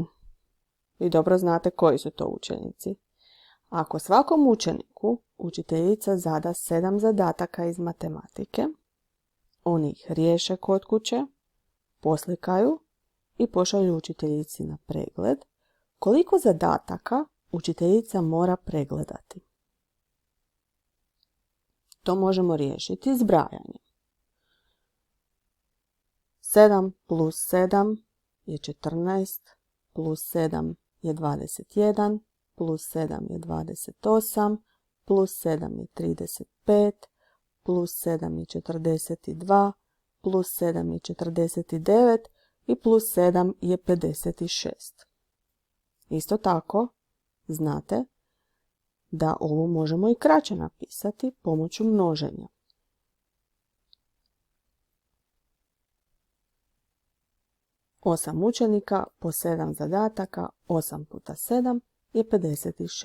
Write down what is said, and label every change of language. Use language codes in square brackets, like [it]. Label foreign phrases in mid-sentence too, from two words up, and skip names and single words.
[hr] Vi dobro znate koji su to učenici. Ako svakom učeniku učiteljica zada 7 zadataka iz matematike, oni ih riješe kod kuće, poslikaju i pošalju učiteljici na pregled, koliko zadataka učiteljica mora pregledati. To možemo riješiti zbrajanjem. 7 plus 7 je 14, plus 7 je 21, plus 7 je 28, plus 7 je 35, plus 7 je 42, plus 7 je 49 i plus 7 je 56. Isto tako, znate da ovo možemo i kraće napisati pomoću množenja. Osam učenika po 7 zadataka, 8 puta 7 je 56.